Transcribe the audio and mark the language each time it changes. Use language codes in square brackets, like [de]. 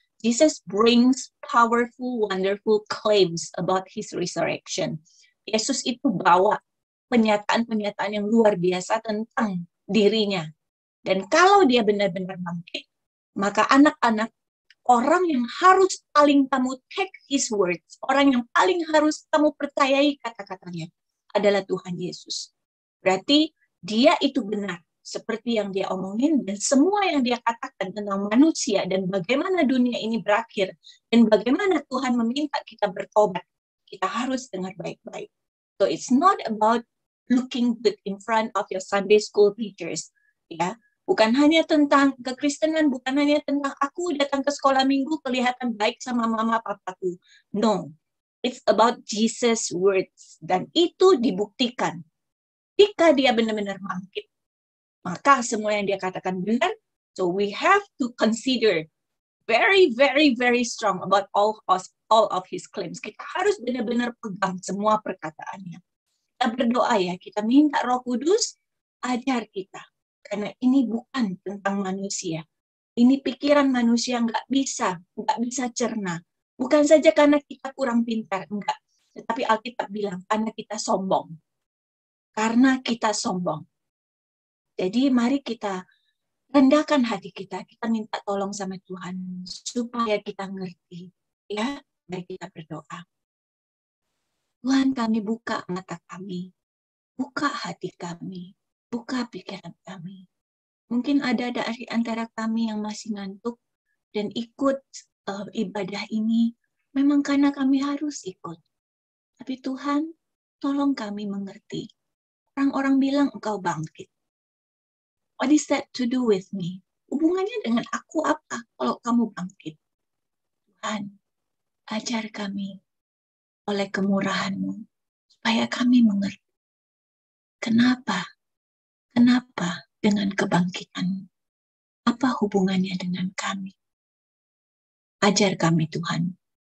[en] Jesus brings powerful, wonderful claims about his resurrection. [id] Yesus itu bawa penyataan-penyataan yang luar biasa tentang dirinya. Dan kalau dia benar-benar bangkit, maka anak-anak, orang yang harus paling kamu [en] take his words, [id] orang yang paling harus kamu percayai kata-katanya adalah Tuhan Yesus. Berarti dia itu benar, seperti yang dia omongin, dan semua yang dia katakan tentang manusia dan bagaimana dunia ini berakhir, dan bagaimana Tuhan meminta kita bertobat, kita harus dengar baik-baik. [en] So it's not about looking good in front of your Sunday school teachers, ya. [id] Bukan hanya tentang kekristenan, bukan hanya tentang aku datang ke sekolah minggu kelihatan baik sama mama papaku. [en] No, it's about Jesus' words, [id] dan itu dibuktikan. Jika dia benar-benar bangkit, maka semua yang dia katakan benar. [en] So we have to consider very, very, very strong about all of his claims. [id] Kita harus benar-benar pegang semua perkataannya. Kita berdoa ya, kita minta Roh Kudus ajar kita. Karena ini bukan tentang manusia. Ini pikiran manusia nggak bisa cerna. Bukan saja karena kita kurang pintar, enggak. Tetapi Alkitab bilang, karena kita sombong. Karena kita sombong. Jadi mari kita rendahkan hati kita minta tolong sama Tuhan supaya kita ngerti. Ya, mari kita berdoa. Tuhan, kami buka mata kami, buka hati kami, buka pikiran kami. Mungkin ada dari antara kami yang masih ngantuk dan ikut ibadah ini memang karena kami harus ikut. Tapi Tuhan, tolong kami mengerti. Orang-orang bilang engkau bangkit. [en] What is that to do with me? [id] Hubungannya dengan aku apa kalau kamu bangkit? Tuhan, ajar kami oleh kemurahan-Mu supaya kami mengerti. Kenapa dengan kebangkitan? Apa hubungannya dengan kami? Ajar kami Tuhan.